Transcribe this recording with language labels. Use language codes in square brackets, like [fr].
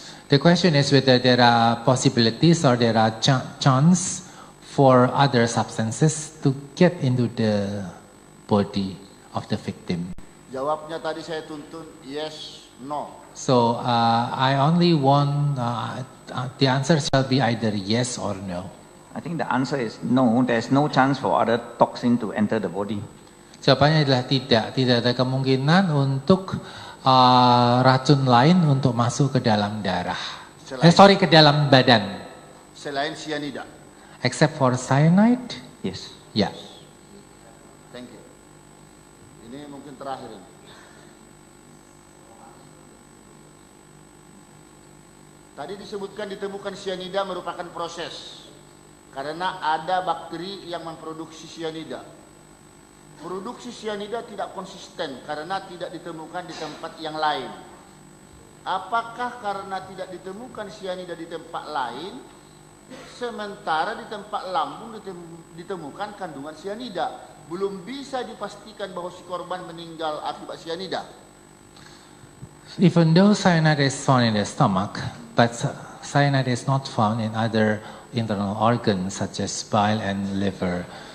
[en] the question is whether there are possibilities or there are chance for other substances to get into the body of the victim. [id] Jawabnya tadi saya tuntun yes, no. [en] So I only want the answer shall be either yes or no. I think the answer is no. There's no chance for other toxin to enter the body. [id] Jawabannya adalah tidak ada kemungkinan untuk racun lain untuk masuk ke dalam darah. Ke dalam badan. Selain cyanida. [en] Except for cyanide? Yes. [id] Ya. [en] Thank you. [id] Ini mungkin terakhir ini. Tadi disebutkan ditemukan cyanida merupakan proses. Karena ada bakteri yang memproduksi cyanida. Produksi cyanida tidak konsisten karena tidak ditemukan di tempat yang lain. Apakah karena tidak ditemukan cyanida di tempat lain, sementara di tempat lambung ditemukan kandungan cyanida? Belum bisa dipastikan bahwa si korban meninggal akibat cyanida. [en] Even though cyanide is found in the stomach, but cyanide is not found in other internal organs such as bile and liver.